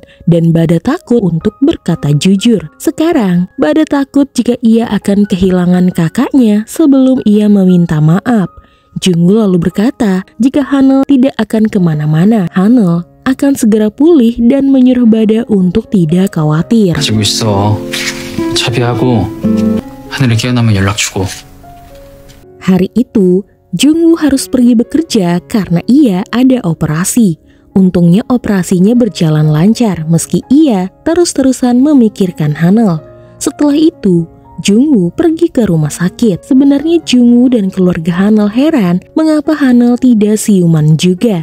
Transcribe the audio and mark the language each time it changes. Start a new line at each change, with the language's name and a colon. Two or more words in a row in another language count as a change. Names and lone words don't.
Indonesian: Dan Bada takut untuk berkata jujur. Sekarang, Bada takut jika ia akan kehilangan kakaknya sebelum ia meminta maaf. Jungwoo lalu berkata jika Hanel tidak akan kemana-mana, Hanel akan segera pulih dan menyuruh Bada untuk tidak khawatir.
Korean: 가지고 있어. 차비하고 하늘에 깨어나면 연락 주고.
Indonesian: Hari itu, Jungwoo harus pergi bekerja karena ia ada operasi. Untungnya operasinya berjalan lancar meski ia terus-terusan memikirkan Hanel. Setelah itu, Jungwoo pergi ke rumah sakit. Sebenarnya Jungwoo dan keluarga Hanel heran mengapa Hanel tidak siuman juga.